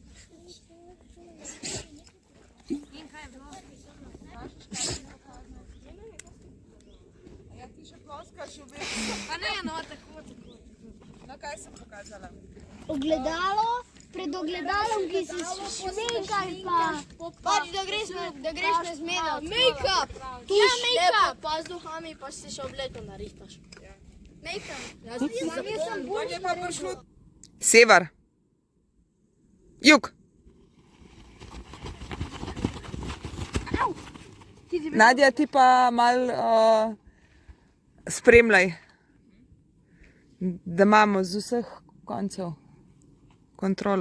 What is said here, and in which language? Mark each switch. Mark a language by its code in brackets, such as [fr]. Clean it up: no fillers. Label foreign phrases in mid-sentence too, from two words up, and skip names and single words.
[sl] Ja, ti še ploskaš v več. Pa ne, no, tako. No, kaj sem pokazala? Ogledalo, pred ogledalom, ki si šminkaj pa... Pač, da greš na zmedo. Make-up! Ja, make-up. Pa z duhami pa si še obleko narihtaš. Make-up. Jaz sem To je pa prišlo. Sever. Jug. Nadja, ti pa malo spremljaj, da imamo z vseh koncev kontrola.